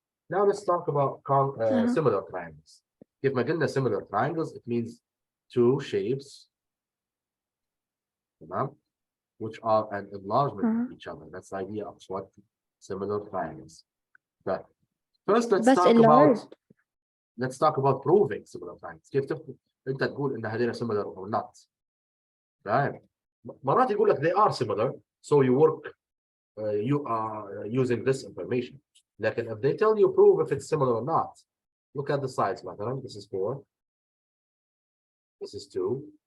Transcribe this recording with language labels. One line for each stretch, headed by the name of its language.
English: Now let's talk about similar triangles. If
Arabic: ما قلنا
English: similar triangles, it means 2 shapes,
Arabic: تمام?
English: Which are an enlargement of each other. That's the idea of what similar triangles. But first let's talk about proving similar triangles.
Arabic: كيف انت تقول ان هذول
English: similar or not. Right?
Arabic: مرات يقول لك
English: they are similar, so you work you are using this information.
Arabic: لكن
English: if they tell you prove if it's similar or not, look at the sides
Arabic: مثلا.
English: This is 4. This is 2.